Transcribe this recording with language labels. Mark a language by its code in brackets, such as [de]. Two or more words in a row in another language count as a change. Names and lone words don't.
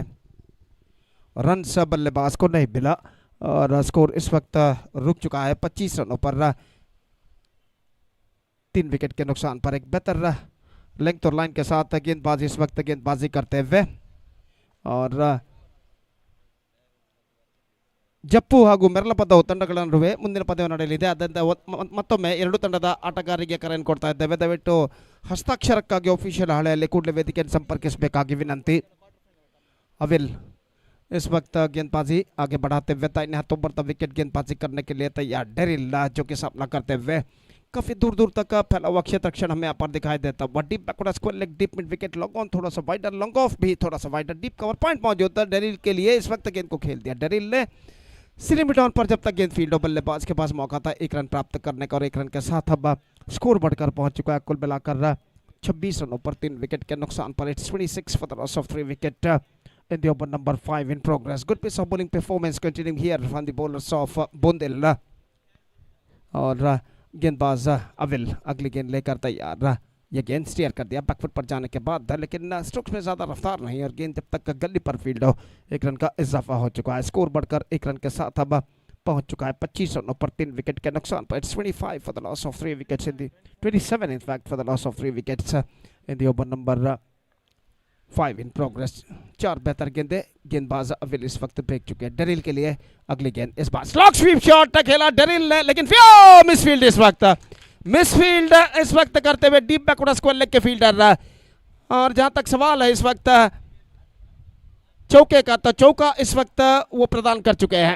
[hi] रन बल्लेबाज को नहीं मिला और स्कोर इस वक्त रुक चुका है 25 रनों पर 3 विकेट के नुकसान पर। एक बेहतर लेंथ और लाइन के साथ गेंदबाजी इस वक्त गेंदबाजी करते हुए और [kn] ಜಪ್ಪು ಹಾಗೂ ಮೆರಲಪದ ತಂಡಗಳನ್ನುವೆ ಮುಂದಿನ ಪಂದ್ಯವನ್ನು ನಡೆಯಲಿದೆ। ಅದರಿಂದ ಮತ್ತೊಮ್ಮೆ 2 ತಂಡದ ಆಟಗಾರರಿಗೆ ಕರೆಯನ್ನು ಕೊಡ್ತಾ ಇದ್ದೇವೆ, ದಯವಿಟ್ಟು ಹಸ್ತಾಕ್ಷರಕ್ಕಾಗಿ ಆಫಿಷಿಯಲ್ ಹಾಳೆಯಲ್ಲಿ ಕೂಡಲೇ ವೇದಿಕೆಯನ್ನು ಸಂಪರ್ಕಿಸಬೇಕಾಗಿ ವಿನಂತಿ। [hi] अविल इस वक्त गेंदबाजी आगे बढ़ाते हुए दाहिने हाथों पर विकेट गेंदबाजी करने के लिए तैयार डेरिल जो कि सामना करते हुए काफी दूर दूर तक फैला हुआ क्षेत्र क्षण हमें यहाँ पर दिखाई देता है। [en] deep backward square leg deep mid wicket long on [hi] थोड़ा सा [en] wider long off [hi] भी थोड़ा सा [en] wider deep cover point [hi] मौजूद था डेरिल के लिए। इस वक्त गेंद को खेल दिया डेरिल ने सिलीमिटॉन पर जब तक गेंद फील्ड और बल्लेबाज के पास मौका था 1 रन प्राप्त करने का और 1 रन के साथ अब स्कोर बढ़कर पहुंच चुका है कुल मिलाकर 26 रनों पर 3 विकेट के नुकसान पर। [en] इट्स 26 for the loss of 3 wicket in the over number 5 in progress. Good piece of bowling performance continuing here from the bowlers of Bundel [hi] और गेंदबाज अविल अगली गेंद लेकर तैयार। यह गेंद स्टीयर कर दिया बैकफुट पर जाने के बाद, लेकिन स्ट्रोक्स में ज़्यादा रफ्तार नहीं और गेंद जब तक गली पर फील्ड हो 1 रन का इजाफा हो चुका है। स्कोर बढ़कर 1 रन के साथ अब पहुंच चुका है 25 रनों पर 3 विकेट के नुकसान पर. [en] It's 25 for the loss of 3 wickets in the 27 in fact for the loss of 3 wickets in the over number 5 in progress. [hi] 4 बेहतर गेंदे गेंदबाज अविल इस वक्त फेंक चुके हैं. डेरिल के लिए अगली गेंद इस बार [en] slog sweep shot [hi] खेला डेरिल ने, लेकिन मिसफील्ड इस वक्त करते हुए [en] deep backward square leg [hi] के फील्डर. और जहां तक सवाल है इस वक्त चौके का, तो चौका इस वक्त वो प्रदान कर चुके हैं.